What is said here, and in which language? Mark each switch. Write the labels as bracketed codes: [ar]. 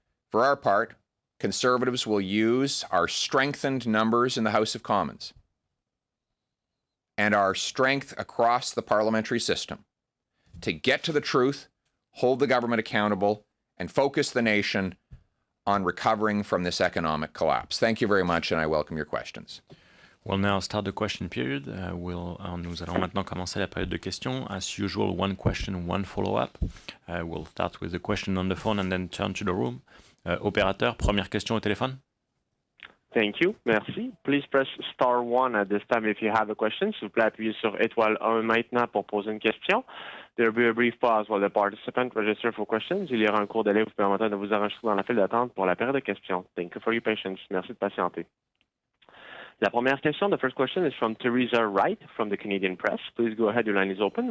[en] For our part, Conservatives will use our strengthened numbers in the House of Commons and our strength across the parliamentary system to get to the truth, hold the government accountable, and focus the nation on recovering from this economic collapse. Thank you very much, and I welcome your questions. We'll now start the question period. [fr] Nous allons maintenant commencer la période de questions. [en] As usual, 1 question, 1 follow-up. We'll start with the question on the phone and then turn to the room. [fr] Opérateur, première question au téléphone. [en] Thank you. [fr] Merci. [en] Please press star 1 at this time if you have a question. [fr] S'il vous plaît, appuyez sur étoile 1 maintenant pour poser une question. [en] There will be a brief pause while the participant register for questions. [fr] Il y aura un court délai vous permettant de vous enregistrer dans la file d'attente pour la période de questions. [en] Thank you for your patience. [fr] Merci de patienter. La première question, [en] the first question is from Teresa Wright from the Canadian Press. Please go ahead. Your line is open.